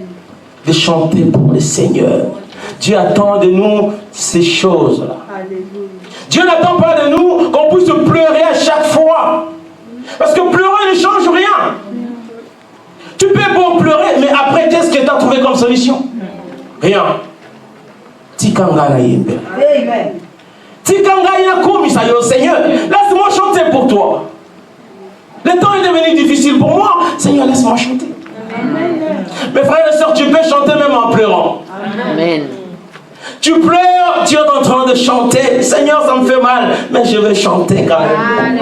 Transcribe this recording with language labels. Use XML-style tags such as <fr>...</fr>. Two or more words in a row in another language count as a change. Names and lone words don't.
<fr>de chanter pour le Seigneur. Dieu attend de nous ces choses-là. Alléluia. Dieu n'attend pas de nous qu'on puisse pleurer à chaque fois. Parce que pleurer ne change rien. Tu peux beau pleurer, mais après, qu'est-ce que tu as trouvé comme solution? Rien.</fr> <ln>Tikanga na yembe.</ln> <fr>Amen.</fr> <ln>Tikanga ina kumisayo,</ln> <fr>Seigneur, laisse-moi chanter pour toi. Le temps est devenu difficile pour moi. Seigneur, laisse-moi chanter. Amen. Mes frères et sœurs, tu peux chanter même en pleurant. Amen. Tu pleures, tu es en train de chanter. Seigneur, ça me fait mal, mais je vais chanter quand même.</fr>